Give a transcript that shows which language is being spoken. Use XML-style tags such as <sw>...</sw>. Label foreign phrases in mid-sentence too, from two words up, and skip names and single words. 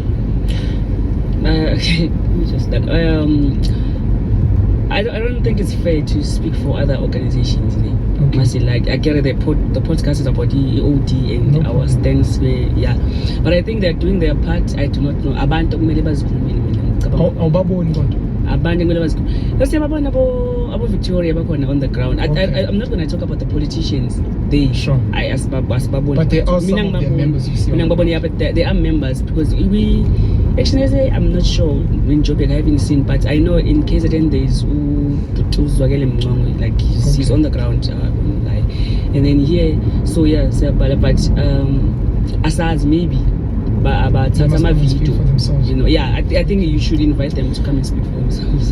<en>Okay, let me just that. I don't think it's fair to speak for other organizations. Okay. Like I get it, the podcast is about the EOD and our stance. Yeah, but I think they're doing their part. I do not know.</en> <zu>Abantu kumele bazikhulumele. Abantu kumele bazikhulumele.</zu> <en>Let's say</en> <zu>abo Victoria bakhona</zu> <en>on the ground. I'm not going to talk about the politicians. They sure. But they are some of their members. You see. Yeah, but they are members because we. Actually, I'm not sure in Joburg I haven't seen, but I know in KZN there is like he's on the ground, and then here, so yeah, but asas maybe, but Tama video, you know, yeah, I think you should invite them to come and speak for themselves.</en>